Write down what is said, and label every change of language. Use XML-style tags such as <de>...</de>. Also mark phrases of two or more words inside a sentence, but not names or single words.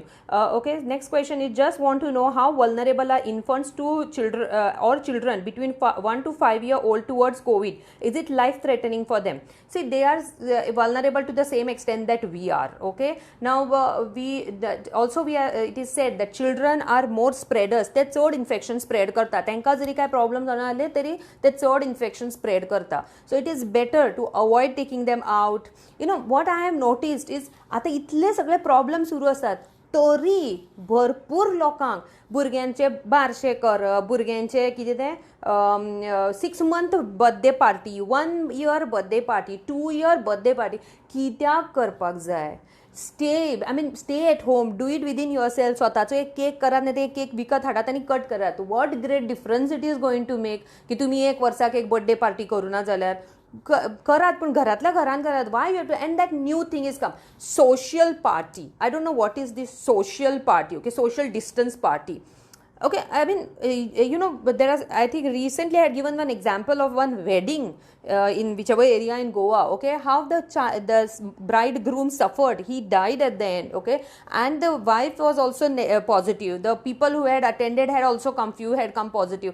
<en>Okay, next question is, just want to know how vulnerable are infants to children or children between 1 to 5 year old towards COVID. Is it life threatening for them? See, they are vulnerable to the same extent that we are. Okay, now also we are, it is said that children are more spreaders.</en> <kok>ते चड</kok> <en>infection spread</en> <kok>करता. तांकां जरी काय problem जाना आले तरी ते चड</kok> <en>infection spread</en> <kok>करता.</kok> <en>So it is better to avoid taking them out. You know what I have noticed is,</en> <kok>आता इतले सगळे problem सुरू असतात तरी भरपूर लोकांक भुरग्यांचे बारशे करप, भुरग्यांचे कितें तें</kok> <en>6 month birthday party, 1 year birthday party, 2 year birthday party</en> <kok>कित्याक करपाक जाय?</kok> <en>stay at home, do it within yourself.</en> <kok>स्वतःचो एक केक करात, नाही ते एक केक विकत हाडात आणि कट करात.</kok> <en>what great difference it is going to make</en> <kok>की तुम्ही एक वर्साक एक</kok> <en>birthday party</en> <kok>करू ना जाल्यार करात, पण घरातल्या घरान करात.</kok> <en>why you too? and that new thing is come, social party. I don't know what is this social party. okay, social distance party. Okay, I mean, but there are, I think recently I had given one example of one wedding in whichever area in Goa. Okay, how the bridegroom suffered. He died at the end. Okay, and the wife was also positive. The people who had attended had also few had come positive.</en>